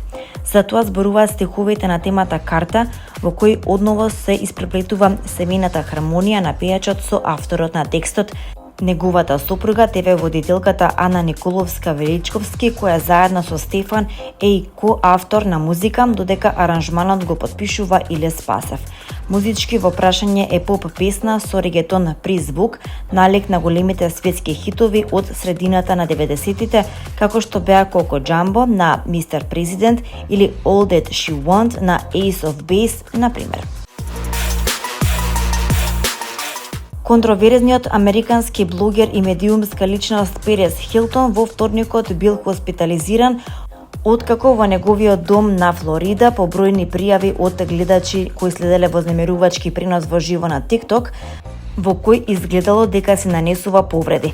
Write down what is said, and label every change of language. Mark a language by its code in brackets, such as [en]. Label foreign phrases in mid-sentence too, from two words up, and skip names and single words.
[mk] Затоа зборуваат стиховите на темата карта, во кои одново се испреплетува семејната хармонија на пејачот со авторот на текстот, неговата сопруга, ТВ-водителката Ана Николовска Величковски, која заедно со Стефан е и коавтор на музика, додека аранжманот го потпишува Иле Спасев. Музички во прашање е поп песна со регетон призвук, налик на големите светски хитови од средината на 90-тите, како што беа Коко Джамбо на Mr. President или All That She Want на Ace of Base, например. Контроверзниот американски блогер и медиумска личност Перес Хилтон во вторникот бил хоспитализиран откако во неговиот дом на Флорида по бројни пријави од гледачи кои следеле вознемирувачки пренос во живо на TikTok, во кој изгледало дека се нанесува повреди.